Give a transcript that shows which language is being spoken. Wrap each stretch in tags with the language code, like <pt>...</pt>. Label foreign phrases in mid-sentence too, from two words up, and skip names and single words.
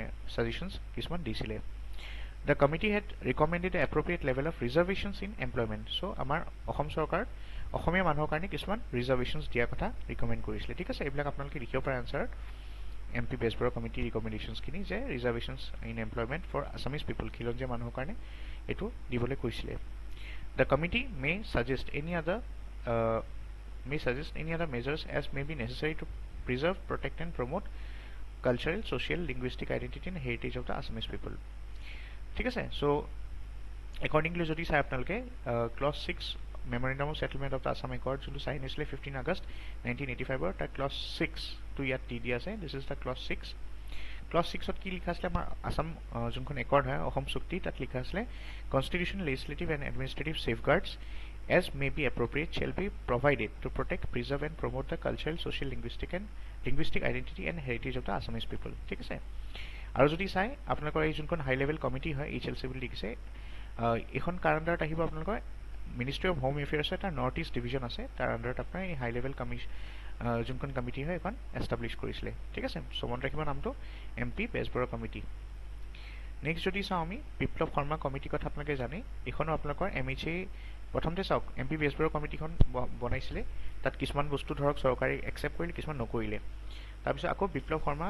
<as>ছাজেশ্যনছ কিছুমান দিছিলে</as> <en>the committee had recommended the appropriate level of reservations in employment</en> <as>চ' আমাৰ অসম চৰকাৰত অসমীয়া মানুহৰ কাৰণে কিছুমান ৰিজাৰ্ভেশ্যনছ দিয়াৰ কথা ৰিকমেণ্ড কৰিছিলে ঠিক আছে এইবিলাক আপোনালোকে লিখিব পাৰে আনচাৰ MP বেজবৰুৱা কমিটি ৰিকমেণ্ডেশ্যনছখিনি যে</as> <en>reservations in employment for Assamese people</en> <as>খিলঞ্জীয়া মানুহৰ কাৰণে এইটো দিবলৈ কৈছিলে</as> <en>the committee may suggest any other measures as may be necessary to preserve, protect and promote cultural, social, linguistic identity and heritage of the Assamese people.</en> <as>ঠিক আছে</as> <en>so accordingly</en> <as>যদি চাই আপোনালোকে</as> <en>clause 6 memorandum of settlement of the Assam Accord</en> <as>যোনটো চাইন হৈছিলে 15 আগষ্ট 1985 তাৰ ক্লজ 6 টো ইয়াত দি দিয়া আছে</as> <en>this is the clause 6</en> <as>ক্লজ 6ত কি লিখা আছিলে আমাৰ আসাম যোনখন একৰ্ড হয় অসম চুক্তি তাত লিখা আছিলে</as> <en>constitution legislative and administrative safeguards as may be appropriate shall be provided to protect, preserve and promote the cultural, social, linguistic identity and heritage of the Assamese people.</en> <as>ঠিক আছে আৰু যদি চাই আপোনালোকৰ এই যোনখন</as> <en>high level committee</en> <as>হয় HLC বুলি লিখিছে এখন কাৰ আণ্ডাৰত আহিব আপোনালোকৰ মিনিষ্ট্ৰি অফ হোম এফেয়াৰ্ছৰ এটা নৰ্থ ইষ্ট ডিভিজন আছে তাৰ আণ্ডাৰত আপোনাৰ এই</as> <en>high level</en> <as>যোনখন কমিটি হয় এখন এষ্টাব্লিছ কৰিছিলে ঠিক আছে চ' মনত ৰাখিব নামটো MP বেজবৰুৱা কমিটি নেক্সট যদি চাওঁ আমি বিপ্লৱ শৰ্মা কমিটিৰ কথা আপোনালোকে জানে এইখনো আপোনালোকৰ MHA প্ৰথমতে চাওক MP বেজবৰুৱা কমিটিখন বনাইছিলে তাত কিছুমান বস্তু ধৰক চৰকাৰে একচেপ্ট কৰিলে কিছুমান নকৰিলে তাৰপিছত আকৌ বিপ্লৱ</as>